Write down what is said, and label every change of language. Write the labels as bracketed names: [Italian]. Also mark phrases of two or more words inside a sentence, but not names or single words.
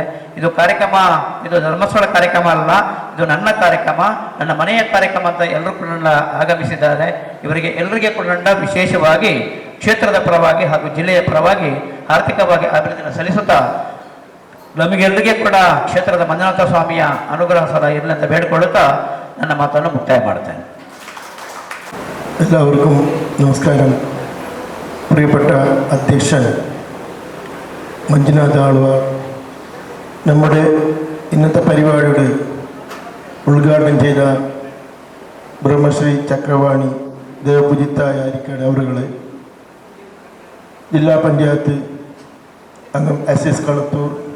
[Kannada] ಇದು ಧರ್ಮಸ್ಥಳ ಕಾರ್ಯಕ್ರಮ ಅಲ್ಲ, ಇದು ನನ್ನ ಕಾರ್ಯಕ್ರಮ, ನನ್ನ ಮನೆಯ ಕಾರ್ಯಕ್ರಮ ಅಂತ ಎಲ್ಲರೂ ಕೂಡ ಆಗಮಿಸಿದ್ದಾರೆ. ಎಲ್ಲರಿಗೆ ಕೂಡ ವಿಶೇಷವಾಗಿ ಕ್ಷೇತ್ರದ ಪರವಾಗಿ ಹಾಗೂ ಜಿಲ್ಲೆಯ ಪರವಾಗಿ ಆರ್ಥಿಕವಾಗಿ ಅಭಿವೃದ್ಧಿಯನ್ನು ಸಲ್ಲಿಸುತ್ತಾ ನಮಗೆಲ್ಲರಿಗೆ ಕೂಡ ಕ್ಷೇತ್ರದ ಮಂಜುನಾಥ ಸ್ವಾಮಿಯ ಅನುಗ್ರಹ ಸದಾ ಇರಲಿ ಅಂತ ಬೇಡಿಕೊಳ್ಳುತ್ತಾ ನನ್ನ ಮಾತನ್ನು ಮುಕ್ತಾಯ ಮಾಡ್ತೇನೆ. [Malayalam] എല്ലാവർക്കും നമസ്കാരം. പ്രിയപ്പെട്ട അധ്യക്ഷൻ മഞ്ജുനാഥ് ആൾവാർ, നമ്മുടെ ഇന്നത്തെ പരിപാടിയുടെ ഉദ്ഘാടനം ചെയ്ത ബ്രഹ്മശ്രീ ചക്രവാണി ദേവപൂജിത്തായ അരിക്കാട് അവറുകളെ, ജില്ലാ പഞ്ചായത്ത് അംഗം SS കളത്തൂർ,